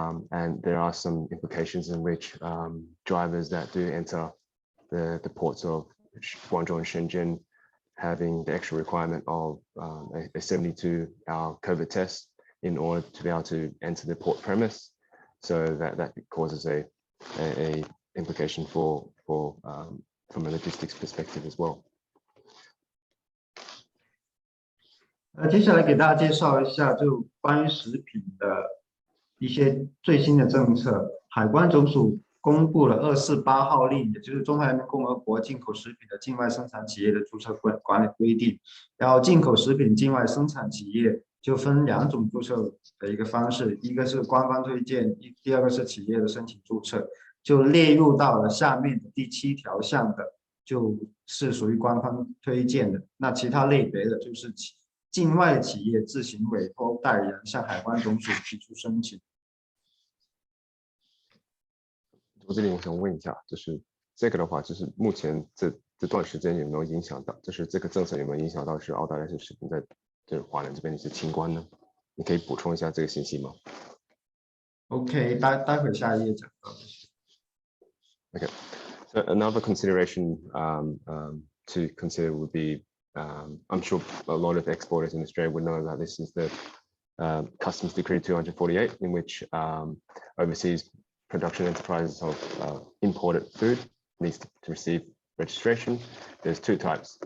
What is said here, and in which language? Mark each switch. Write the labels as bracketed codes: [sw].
[en] And there are some implications in which drivers that do enter the ports of Guangzhou and Shenzhen having the extra requirement of a 72-hour COVID test in order to be able to enter the port premise. So that causes a implication from a logistics perspective as well. [zh] 接下来给大家介绍一下，就关于食品的一些最新的政策。海关总署公布了248号令，也就是中华人民共和国进口食品的境外生产企业的注册管理规定。然后进口食品境外生产企业就分2种注册的一个方式，一个是官方推荐，第二个是企业的申请注册，就列入到了下面的第7条项的，就是属于官方推荐的。那其他类别的就是境外企业自行委托代理人向海关总署提出申请。我这里我想问一下，就是这个的话，就是目前这段时间有没有影响到，就是这个政策有没有影响到是澳大利亚食品在就是华人这边的一些清关呢？你可以补充一下这个信息吗？OK， 待会下一页讲到。 [en] Okay, so another consideration to consider would be, I'm sure a lot of exporters in Australia would know that this is the Customs Decree 248, in which overseas production enterprises of imported food needs to receive registration. There's 2 types.